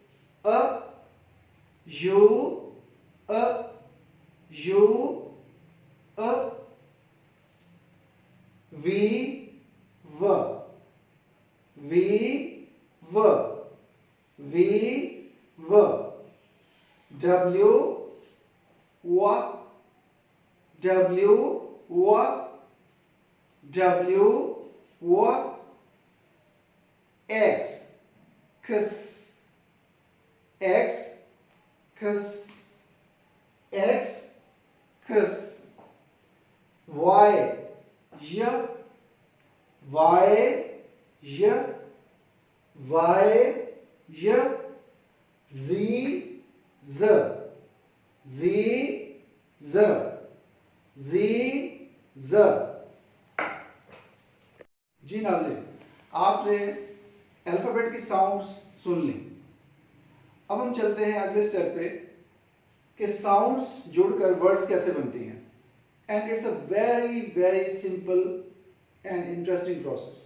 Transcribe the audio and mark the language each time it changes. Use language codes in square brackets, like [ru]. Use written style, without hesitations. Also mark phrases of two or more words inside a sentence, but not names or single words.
[en] U, U, V, V, V, V, V, V, W, W, W, W, W, W, X, X, X, X, X, X, Y, Y, Y, Y, Y, Y, Z, Z, Z, Z, Z, Z। [hi] जी नाज़रीन, आपने अल्फ़ाबेट की साउंड्स सुन ली। अब हम चलते हैं अगले स्टेप पे कि साउंड्स जुड़कर वर्ड्स कैसे बनती हैं। [en] and it's a very very simple and interesting process.